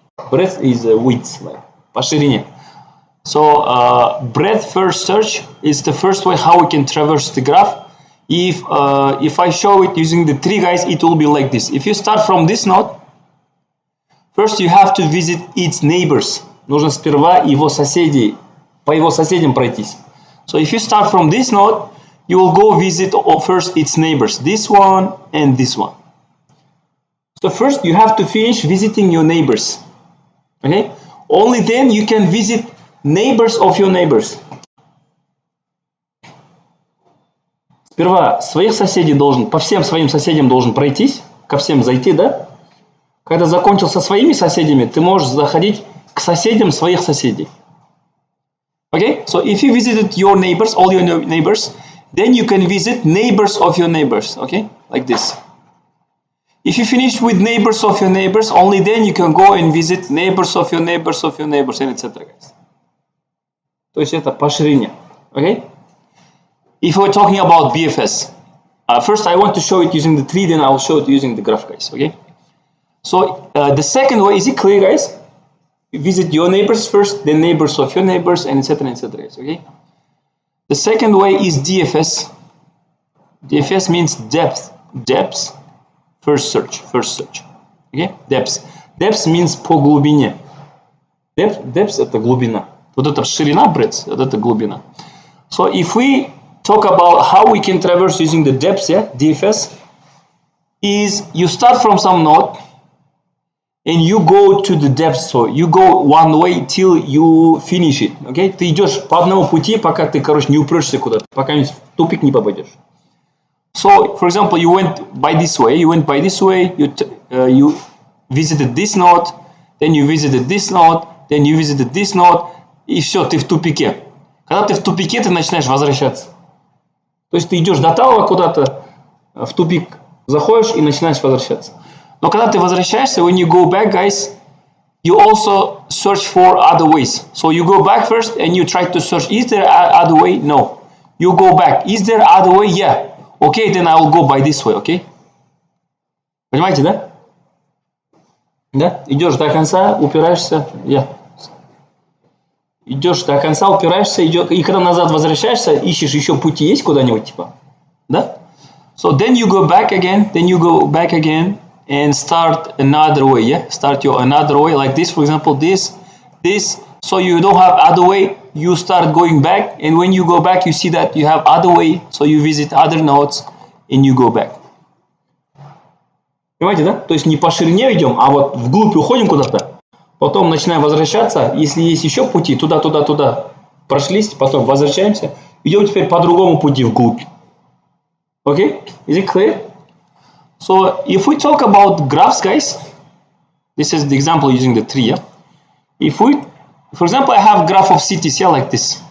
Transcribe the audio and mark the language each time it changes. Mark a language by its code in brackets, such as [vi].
[en] Breadth is width, like [ru] по ширине. [en] So breadth first search is the first way how we can traverse the graph. If I show it using the tree, guys, it will be like this. If you start from this node, first you have to visit its neighbors. [ru] Нужно сперва его соседей, по его соседям пройтись. [en] So if you start from this node, you will go visit first its neighbors, this one and this one. So first you have to finish visiting your neighbors. Okay? Only then you can visit neighbors of your neighbors. [ru] Сперва своих соседей должен, по всем своим соседям должен пройтись, ко всем зайти, да? Когда закончил со своими соседями, ты можешь заходить к соседям своих соседей. [en] Okay? So if you visited your neighbors, all your neighbors, then you can visit neighbors of your neighbors. Okay? Like this. If you finish with neighbors of your neighbors, only then you can go and visit neighbors of your neighbors of your neighbors, and etc. [ru] Guys. То есть это по ширине. Okay? [en] If we're talking about BFS, first I want to show it using the tree, then I'll show it using the graph, guys. Okay. So the second way, is it clear, guys? You visit your neighbors first, then neighbors of your neighbors, and etc. etc. Okay. The second way is DFS. DFS means depth first search. Okay. Depth means [ru] по глубине. Depth это глубина. Вот это ширина, breadth, вот это глубина. [en] So if we talk about how we can traverse using the depths, yeah, DFS, is you start from some node and you go to the depths, so you go one way till you finish it, okay? [ru] Ты идешь по одному пути, пока ты, короче, не упрешься куда-то, пока в тупик не попадешь. [en] So, for example, you went by this way, you visited this node, then you visited this node, then you visited this node, [ru] и все, ты в тупике. Когда ты в тупике, ты начинаешь возвращаться. То есть ты идешь до того куда-то, в тупик заходишь и начинаешь возвращаться. Но когда ты возвращаешься, [en] when you go back, guys, you also search for other ways. So you go back first and you try to search, is there other way? No. You go back. Is there other way? Yeah. Okay, then I will go by this way, okay? [ru] Понимаете, да? Да? Идешь до конца, упираешься, yeah. Идешь до конца, упираешься, и когда назад возвращаешься, ищешь еще пути есть куда-нибудь, типа, да? [en] So then you go back again, and start another way, yeah? Start your another way, like this, for example, this. So you don't have other way, you start going back, and when you go back, you see that you have other way, so you visit other nodes, and you go back. [ru] Понимаете, да? То есть не по ширине идем, а вот вглубь уходим куда-то. Потом начинаем возвращаться, если есть еще пути, туда, прошлись, потом возвращаемся, идем теперь по другому пути вглубь. [en] Okay? Is it clear? So, if we talk about graphs, guys, this is the example using the tree, yeah? If we, for example, I have graph of cities here like this.